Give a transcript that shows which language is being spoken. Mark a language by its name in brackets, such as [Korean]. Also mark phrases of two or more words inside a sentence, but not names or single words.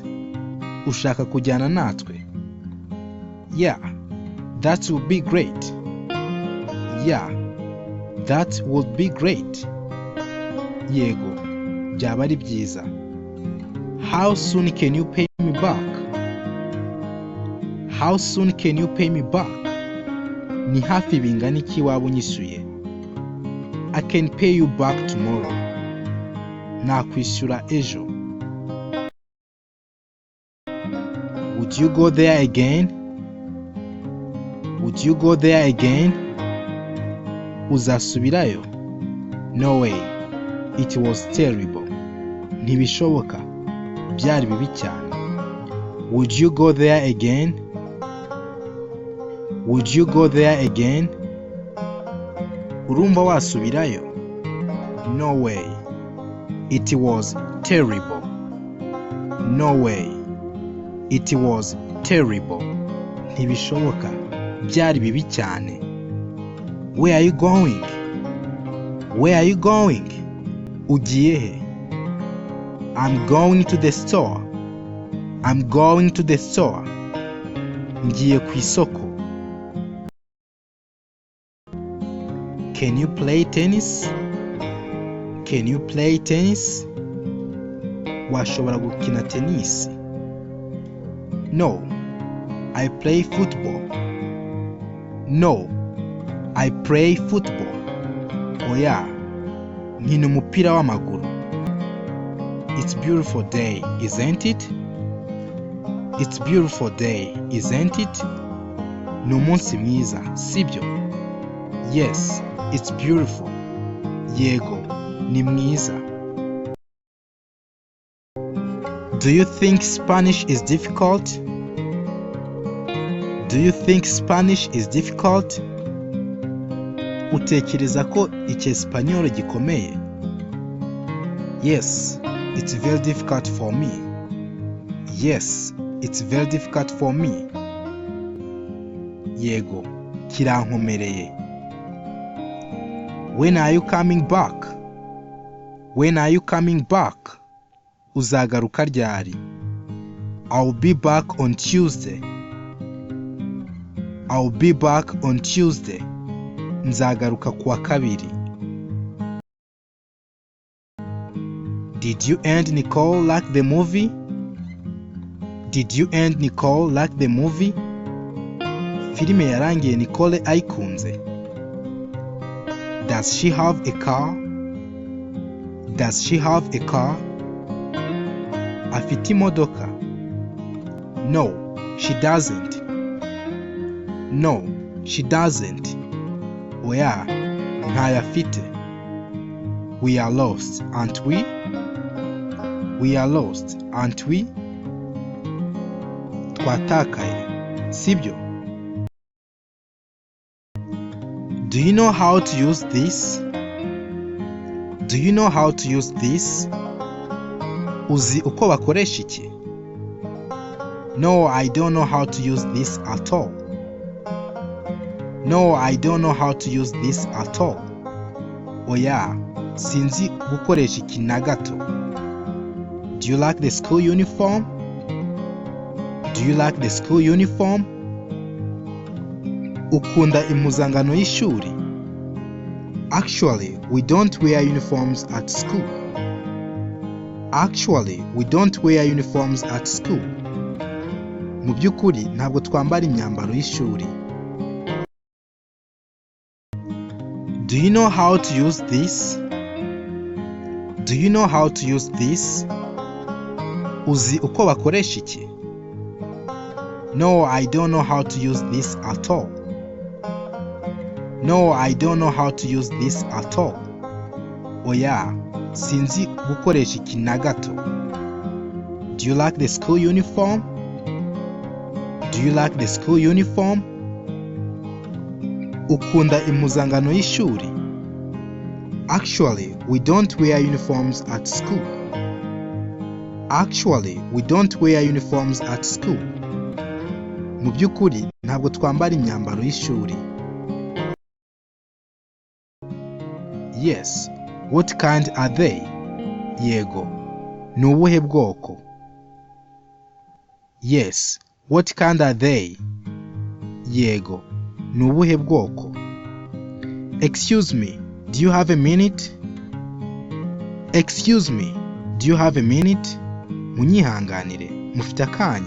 [Kinyarwanda] Ushaka kujyana natwe? [English] Yeah, that would be great. Yeah, that would be great. [Kinyarwanda] Yego, byaba ari byiza. [English] How soon can you pay me back? How soon can you pay me back? [Kinyarwanda] Ni hafi bingana iki waba unyishyuye? [English] I can pay you back tomorrow. [Kinyarwanda] Nakwishyura ejo. [English] Would you go there again? Would you go there again? Uzasubirayo? No way. It was terrible. [Kinyarwanda] Ntibishoboka. Byari bibi cyane. [English] Would you go there again? Would you go there again? [Kinyarwanda] Urumva wasubirayo? [English] No way. It was terrible. No way. It was terrible. [Kinyarwanda] Ntibishoboka. Byari bibi cyane. [English] Where are you going? Where are you going? [Kinyarwanda] Ugiye he? [English] I'm going to the store. I'm going to the store. [Kinyarwanda] Ngiye ku isoko. [English] Can you play tennis? Can you play tennis? [Kinyarwanda] Washobora gukina tennis? [English] No, I play football. No, I play football. [Kinyarwanda] Oya, nkina umupira w'amaguru. [English] It's beautiful day, isn't it? It's beautiful day, isn't it? [Kinyarwanda] Ni umunsi mwiza, sibyo? [English] Yes, it's beautiful. [Kinyarwanda] Yego, ni mwiza. [English] Do you think Spanish is difficult? Do you think Spanish is difficult? [Kinyarwanda] Utekereza ko Icyesipanyolo gikomeye? [English] Yes, it's very difficult for me. Yes, it's very difficult for me. [Kinyarwanda] Yego, kirankomereye. [English] When are you coming back? When are you coming back? [Kinyarwanda] Uzagaruka ryari? [English] I'll be back on Tuesday. I'll be back on Tuesday. [Kinyarwanda] Nzagaruka kuwa kabiri. [English] Did you and Nicole like the movie? Did you and Nicole like the movie? [Kinyarwanda] Filime yarangiye Nicole ayikunze. [English] Does she have a car? Does she have a car? [Kinyarwanda] Afite imodoka? No, [English] she doesn't. No, she doesn't. [Kinyarwanda] Oya, ntayo afite. [English] We are lost, aren't we? We are lost, aren't we? [Kinyarwanda] Twatakaye, sibyo? [English] Do you know how to use this? Do you know how to use this? [Kinyarwanda] Uzi uko bakoresha iki? [English] No, I don't know how to use this at all. No, I don't know how to use this at all. [Kinyarwanda] Oya, sinzi gukoresha iki na gato. [English] Do you like the school uniform? Do you like the school uniform? [Kinyarwanda] Ukunda impuzangano y'ishuri? [English] Actually, we don't wear uniforms at school. Actually, we don't wear uniforms at school. [Kinyarwanda] Mu by'ukuri ntabwo twambara imyambaro y'ishuri. [English] Do you know how to use this? Do you know how to use this? [Kinyarwanda] Uzi uko bakoresha iki? [English] No, I don't know how to use this at all. No, I don't know how to use this at all. [Kinyarwanda] Oya, sinzi gukoresha iki na gato. [English] Do you like the school uniform? Do you like the school uniform? [Kinyarwanda] Ukunda impuzangano y'ishuri? [English] Actually, we don't wear uniforms at school. Actually, we don't wear uniforms at school. [Kinyarwanda] Mu by'ukuri ntabwo twambara imyambaro y'ishuri. [English] Yes, what kind are they? [Kinyarwanda] Yego, ni ubuhe bwoko? [English] Yes, what kind are they? [Kinyarwanda] Yego, ni ubuhe bwoko? [English] Excuse me, do you have a minute? Excuse me, do you have a minute? [Kinyarwanda] Munyihanganire, mufite akanya.